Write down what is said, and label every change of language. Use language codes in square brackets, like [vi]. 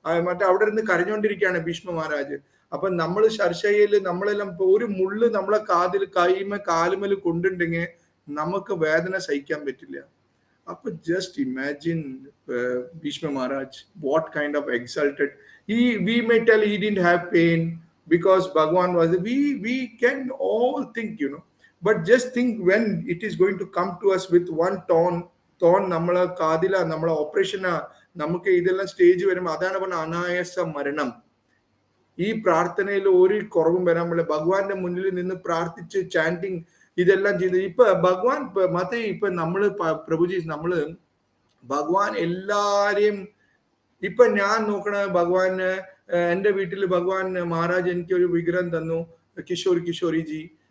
[ml] മറ്റേ അവിടെ ഇരുന്ന് കരഞ്ഞോണ്ടിരിക്കുകയാണ് ഭീഷ്മ മഹാരാജ്. അപ്പൊ നമ്മൾ ശർശയിൽ നമ്മളെല്ലാം ഒരു മുള്ള് നമ്മളെ കാലുമേൽ കൊണ്ടുണ്ടെങ്കിൽ നമുക്ക് വേദന സഹിക്കാൻ പറ്റില്ല. [en] അപ്പൊ just imagine Bhishma Maharaj what kind of exalted. We may tell he didn't have pain because Bhagwan was. We can all think, but just think when it is going to come to us with one thorn [ml] നമ്മളെ കാതില, നമ്മളെ ഓപ്പറേഷനാ, നമുക്ക് ഇതെല്ലാം stage വരുമ്പോൾ അതാണ് പറഞ്ഞ അനായാസ മരണം. ഈ പ്രാർത്ഥനയിൽ ഒരു കുറവും വരാൻ പറ്റില്ല. ഭഗവാന്റെ മുന്നിൽ നിന്ന് പ്രാർത്ഥിച്ച് ചാൻറ്റിങ് ഇതെല്ലാം ചെയ്ത് ഇപ്പൊ ഭഗവാൻ ഇപ്പൊ നമ്മള് പ്രഭുജി നമ്മള് ഭഗവാൻ എല്ലാരെയും ഇപ്പൊ ഞാൻ നോക്കണ ഭഗവാന് എൻ്റെ വീട്ടിൽ ഭഗവാൻ മഹാരാജ് എനിക്ക് ഒരു വിഗ്രഹം തന്നു, കിഷോരിജി.